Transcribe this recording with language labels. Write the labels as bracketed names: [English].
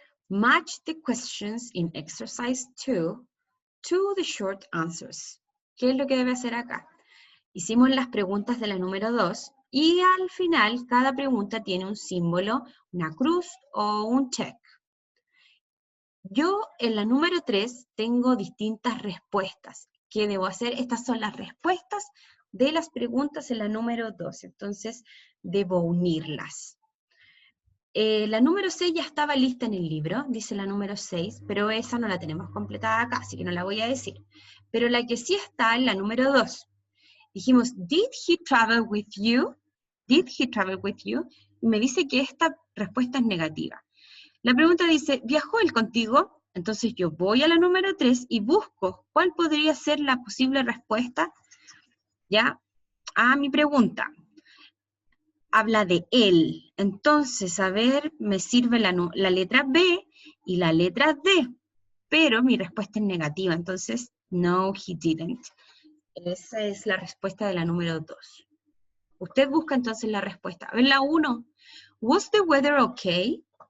[English] Match the questions in exercise 2 to the short answers. [Spanish] ¿Qué es lo que debe hacer acá? Hicimos las preguntas de la número 2 y al final cada pregunta tiene un símbolo, una cruz o un check. Yo en la número 3 tengo distintas respuestas. ¿Qué debo hacer? Estas son las respuestas de las preguntas en la número 2, entonces debo unirlas. La número 6 ya estaba lista en el libro, dice la número 6, pero esa no la tenemos completada acá, así que no la voy a decir. Pero la que sí está en la número 2. Dijimos, [English] did he travel with you? Did he travel with you? [Spanish] Y me dice que esta respuesta es negativa. La pregunta dice, ¿viajó él contigo? Entonces yo voy a la número 3 y busco cuál podría ser la posible respuesta, ¿ya? A mi pregunta. Habla de él. Entonces, a ver, me sirve la letra B y la letra D, pero mi respuesta es negativa, entonces, [English] no, he didn't. [Spanish] Esa es la respuesta de la número 2. Usted busca entonces la respuesta. A ver, la 1, [English] was the weather okay?